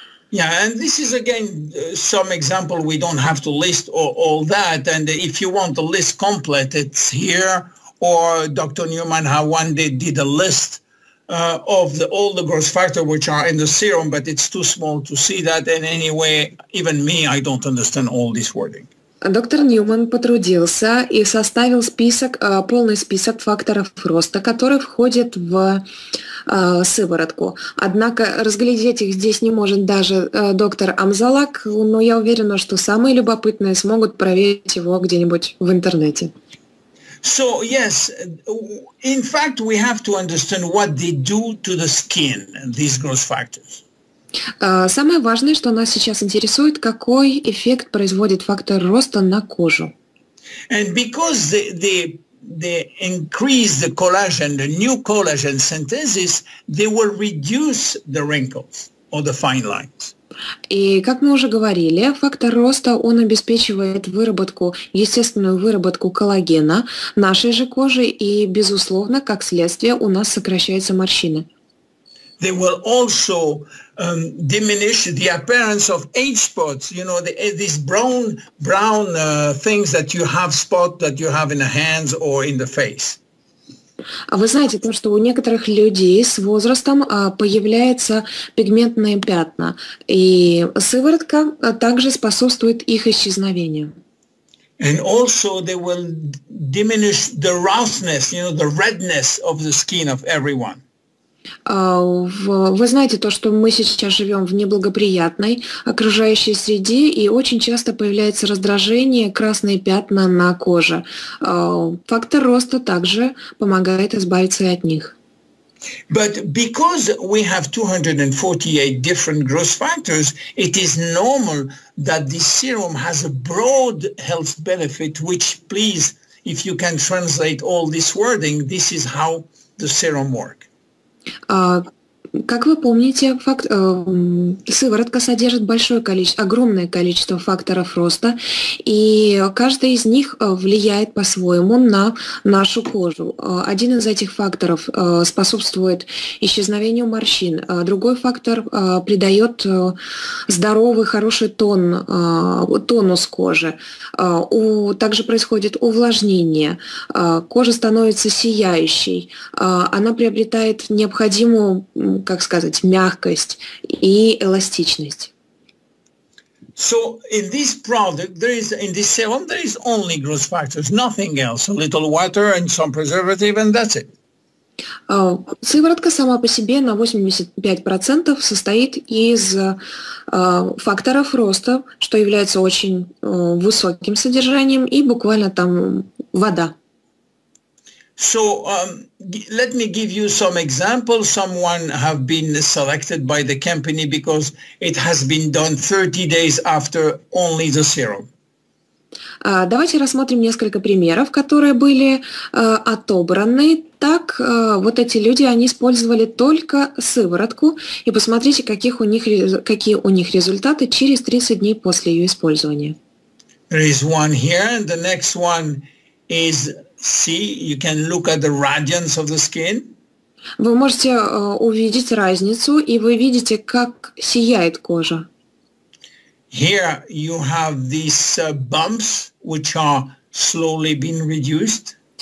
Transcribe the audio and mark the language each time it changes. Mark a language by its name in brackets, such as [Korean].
[English] Yeah, and this is again some example. We don't have to list all that, and if you want the list complete, it's here. Or Dr. Newman one day did a list of all the growth factors which are in the serum, but it's too small to see that. And anyway, even me, I don't understand all this wording. [Russian] Доктор Ньюман потрудился и составил полный список факторов роста, которые входят в сыворотку. Однако разглядеть их здесь не может даже доктор Амзаллаг, но я уверена, что самые любопытные смогут проверить его где-нибудь в интернете. [English] So yes, in fact, we have to understand what they do to the skin, these growth factors. [Russian] Самое важное, что нас сейчас интересует, какой эффект производит фактор роста на кожу. [English] And because they increase the collagen, the new collagen synthesis, they will reduce the wrinkles or the fine lines. [Russian] И, как мы уже говорили, фактор роста, он обеспечивает естественную выработку коллагена нашей же кожи, и, безусловно, как следствие, у нас сокращаются морщины. [English] They will also diminish the appearance of age spots. These brown things that you have in the hands or in the face. [Russian] А вы знаете, что у некоторых людей с возрастом появляются пигментные пятна, и сыворотка также способствует их исчезновению. [English] And also they will diminish the roughness, the redness of the skin of everyone. [Russian] Вы знаете что мы сейчас живем в неблагоприятной окружающей среде, и очень часто появляется раздражение, красные пятна на коже. Фактор роста также помогает избавиться и от них. [English] But because we have 248 different growth factors, it is normal that this serum has a broad health benefit, which, please, if you can translate all this wording, this is how the serum works. [Russian] Как вы помните, сыворотка содержит огромное количество факторов роста, и каждый из них влияет по-своему на нашу кожу. Один из этих факторов способствует исчезновению морщин, другой фактор придает здоровый, хороший тонус кожи. Также происходит увлажнение, кожа становится сияющей, она приобретает необходимую, как сказать, мягкость и эластичность. [English] So in this product, in this serum, there is only growth factors, nothing else. A little water and some preservative, and that's it. [Russian] Сыворотка сама по себе на 85% состоит из факторов роста, что является очень высоким содержанием, и буквально там вода. [English] So let me give you some examples. Someone have been selected by the company because it has been done 30 days after only the serum. [Russian] Давайте рассмотрим несколько примеров, которые были отобраны. Так, вот эти люди, они использовали только сыворотку, и посмотрите, какие у них результаты через 30 дней после ее использования. [English] There is one here, and the next one is, see, you can look at the radiance of the skin. [Russian] Вы можете увидеть разницу, и вы видите, как сияет кожа. [English] Here you have these bumps, which are slowly being reduced.